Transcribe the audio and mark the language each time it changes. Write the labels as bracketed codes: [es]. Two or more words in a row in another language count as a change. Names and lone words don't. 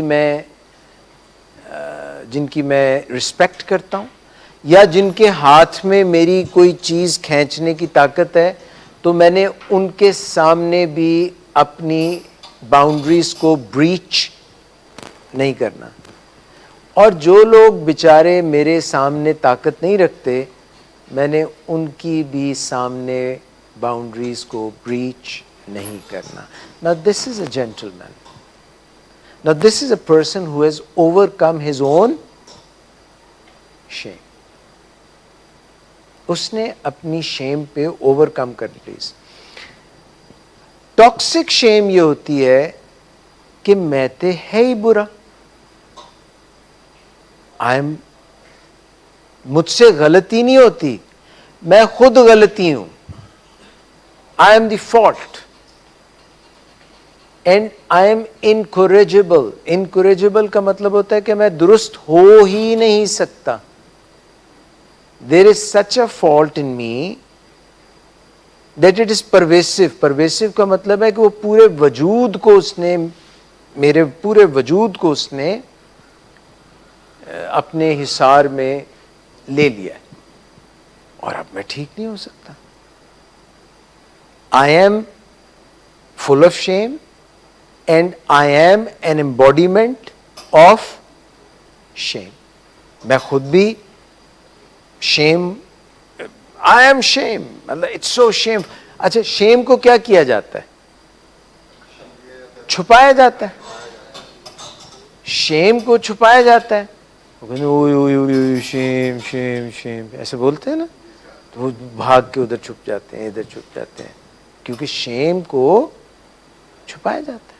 [ur] کی میں رسپیکٹ کرتا ہوں یا جن کے ہاتھ میں میری کوئی چیز کھینچنے کی طاقت ہے, تو میں نے ان کے سامنے بھی اپنی باؤنڈریز کو بریچ نہیں کرنا. اور جو لوگ بیچارے میرے سامنے طاقت نہیں رکھتے, میں نے ان کی بھی سامنے باؤنڈریز کو بریچ نہیں کرنا. [en] Now this is a gentleman. Now this is a person who has overcome his own shame. [ur] اس نے اپنی شیم پہ اوورکم کر لی. [en] toxic shame [ur] یہ ہوتی ہے کہ میں تے ہے ہی برا, مجھ سے غلطی نہیں ہوتی, میں خود غلطی ہوں. [en] I am the fault. And I am incorrigible. [ur] Incorrigible کا مطلب ہوتا ہے کہ میں درست ہو ہی نہیں سکتا. [en] There is such a fault in me that it is pervasive. [ur] Pervasive کا مطلب ہے کہ وہ پورے وجود کو اس نے, میرے پورے وجود کو اس نے اپنے حصار میں لے لیا ہے, اور اب میں ٹھیک نہیں ہو سکتا. [en] I am full of shame and I am an embodiment of shame. [ur] میں خود بھی [en] shame, I am shame, it's so shame. [ur] اچھا, shame کو کیا کیا جاتا ہے؟ چھپایا جاتا ہے. shame کو چھپایا جاتا ہے. [en] shame shame shame [ur] ایسے بولتے ہیں نا, تو وہ بھاگ کے ادھر چھپ جاتے ہیں, ادھر چھپ جاتے ہیں, کیونکہ شیم کو چھپایا جاتا ہے.